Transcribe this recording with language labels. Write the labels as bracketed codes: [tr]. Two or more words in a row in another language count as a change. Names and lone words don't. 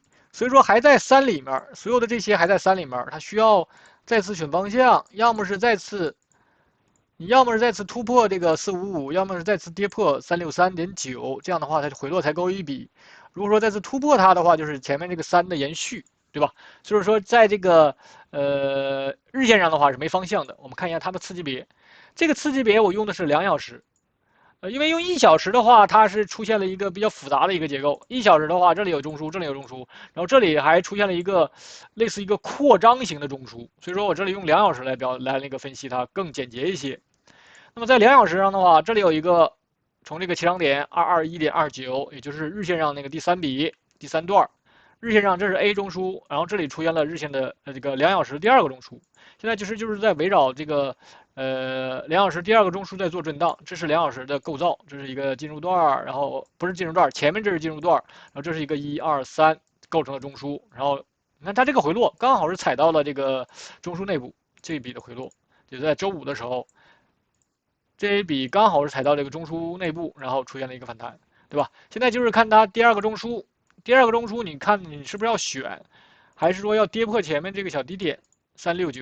[zh] 所以說還在3裡面，所有的這些還在3裡面，它需要再次選方向，要麼是再次突破這個455，要麼是再次跌破363.9，這樣的話它回落才夠一筆。如果說再次突破它的話，就是前面這個3的延續，對吧？所以說在這個日線上的話是沒方向的。我們看一下它的次級別，這個次級別我用的是2小時。因為用1小時的話，它是出現了一個比較複雜的一個結構。1小時的話，這裡有中樞，這裡有中樞，然後這裡還出現了一個類似一個擴張型的中樞。所以說我這裡用2小時來那個分析它更簡潔一些。那麼在2小時上的話，這裡有一個從這個起漲點221.29，也就是日線上那个第三段，日线上这是 A 中枢，然后这里出现了日线的这个2小时第二个中枢。现在就是在围绕这个2小时第二个中枢在做震荡，这是2小时的构造，这是一个进入段，然後不是進入段，前面這是進入段，然後這是一個1、2、3構成的中樞，然後你看它這個回落剛好是踩到了這個中樞內部這一筆的回落，就在周五的時候，這一筆剛好是踩到這個中樞內部，然後出現了一個反彈，對吧？現在就是看它第二個中樞，你看你是不是要選，還是說要跌破前面這個小低點369？